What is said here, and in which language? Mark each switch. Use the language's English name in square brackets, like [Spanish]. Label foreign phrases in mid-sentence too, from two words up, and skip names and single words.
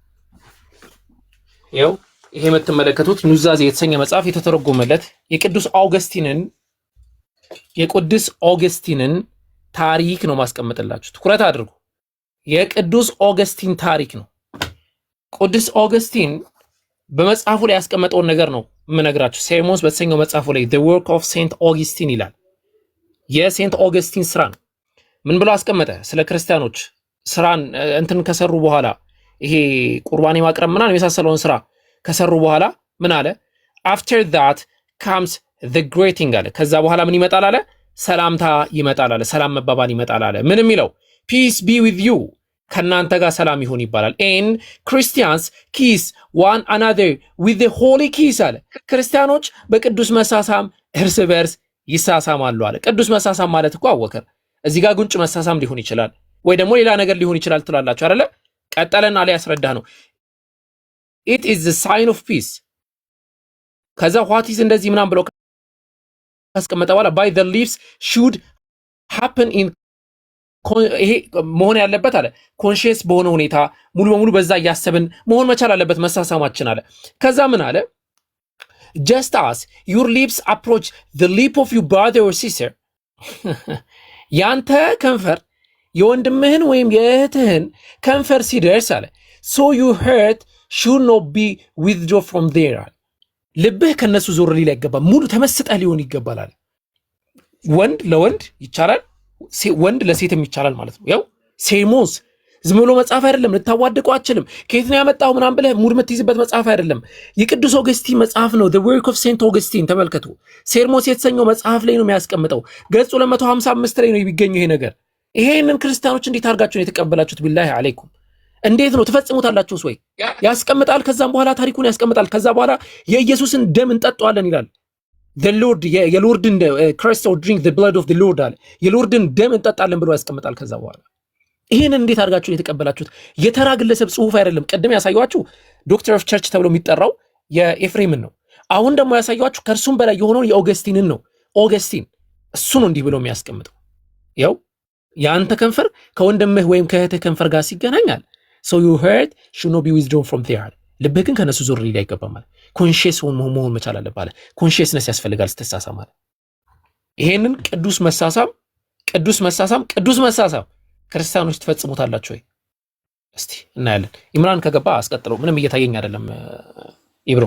[Amharic] ይኸው ይሄ የምትመለከቱት ኑዛዜ የተሰኘ መጽሐፍ የተተረጎመለት የቅዱስ ኦገስቲንን ታሪክ ነው ማስቀመጥላችሁ። ትኩረት አድርጉ። የቅዱስ ኦገስቲን ታሪክ ነው። ቅዱስ ኦገስቲን በመጽሐፉ ላይ ያስቀመጠውን ነገር ነው የምነግራችሁ። ሴርሞንስ በተሰኘው መጽሐፉ ላይ [English] the work of Saint Augustine [Amharic] ይላል። የሴንት ኦገስቲን ስራ ነው። ምን ብሎ አስቀመጠ? ስለ ክርስቲያኖች ስራን እንትን ከሰሩ በኋላ ይሄ ቁርባን ማቅረብ ምናምን የመሳሰለውን ስራ ከሰሩ በኋላ ምን አለ? [English] after that comes the greeting [Amharic] አለ። ከዛ በኋላ ምን ይመጣል አለ? ሰላምታ ይመጣል አለ። ሰላም መባባል ይመጣል አለ። ምን የሚለው? [English] peace be with you [Amharic] ከናንተ ጋር ሰላም ይሁን ይባላል። [English] and Christians kiss one another with the holy kiss [Amharic] አለ። ክርስቲያኖች በቅዱስ መሳሳም እርስ በርስ ይሳሳማሉ አለ። ቅዱስ መሳሳም ማለት እኮ አወከር እዚህ ጋር ጉንጭ መሳሳም ሊሆን ይችላል ወይ ደግሞ ሌላ ነገር ሊሆን ይችላል ትላላችሁ አይደለ? ቀጠለና ላይ ያስረዳ ነው። [English] it is the sign of peace [Amharic] ከዛ [English] what is [Amharic] እንደዚህ ምናም ብሎ ካስቀመጠ በኋላ [English] by the lips should happen in [Amharic] ይሄ መሆን ያለበት አለ ኮንሺየስ በሆነ ሁኔታ ሙሉ በሙሉ በዛ እያሰብን መሆን መቻል አለበት መሳሳማችን አለ። ከዛ ምን አለ? [English] just as your lips approach the lip of your brother or sister [Amharic] ያንተ ከንፈር የወንድምህን ወይም የእህትህን ከንፈር ሲደርስ አለ [English] so your heart should not be withdrawn from there [Amharic] አለ። ልብህ ከነሱ ዞር ሊል አይገባም። ሙሉ ተመስጠህ ሊሆን ይገባል አለ። ወንድ ለወንድ ይቻላል፣ ወንድ ለሴትም ይቻላል ማለት ነው። ያው ሴርሞንስ ዝም ብሎ መጽሐፍ አይደለም፣ ልታዋድቀው አትችልም። ከየት ነው ያመጣው ምናምን ብለህ ሙድ የምትይዝበት መጽሐፍ አይደለም። የቅዱስ ኦገስቲን መጽሐፍ ነው። [English] the work of Saint Augustine [Amharic] ተመልከቱ። ሴርሞንስ የተሰኘው መጽሐፍ ላይ ነው የሚያስቀምጠው። ገጹ 255 ላይ ነው የሚገኘው ይሄ ነገር። ይሄንን ክርስቲያኖች እንዴት አድርጋችሁ ነው የተቀበላችሁት? [Arabic] بالله عليكم [Amharic] እንዴት ነው ትፈጽሙታላችሁስ ወይ? ያስቀምጣል። ከዛም በኋላ ታሪኩን ያስቀምጣል። ከዛ በኋላ የኢየሱስን ደም እንጠጣዋለን ይላል። [English] the lord [Amharic] የሎርድን [English] Christ or drink the blood of the Lord [Amharic] አለ። የሎርድን ደም እንጠጣለን ብሎ ያስቀምጣል። ከዛ በኋላ ይሄንን እንዴት አድርጋችሁ ነው የተቀበላችሁት? የተራ ግለሰብ ጽሁፍ አይደለም። ቀደም ያሳያችሁ [English] doctor of church [Amharic] ተብሎ የሚጠራው የኤፍሬምን ነው። አሁን ደግሞ ያሳያችሁ ከእርሱም በላይ የሆነውን የኦገስቲንን ነው። ኦገስቲን እሱ ነው እንዲህ ብሎ የሚያስቀምጠው። ያው ያንተ ከንፈር ከወንድምህ ወይም ከእህትህ ከንፈር ጋር ሲገናኛል [English] so your heart should not be withdrawn from there [Amharic] ልብህ ግን ከነሱ ዞር ሊል አይገባም ማለት ኮንሺየስ መሆን መቻል አለበት። ኮንሺየስነስ ያስፈልጋል ስትሳሳም ማለት ይሄንን ቅዱስ መሳሳም ክርስቲያኖች ትፈጽሙታላችሁ ወይ? እስቲ እናያለን። ኢምራን ከገባ አስቀጥለው። ምንም እየታየኝ አይደለም። ኢብሮ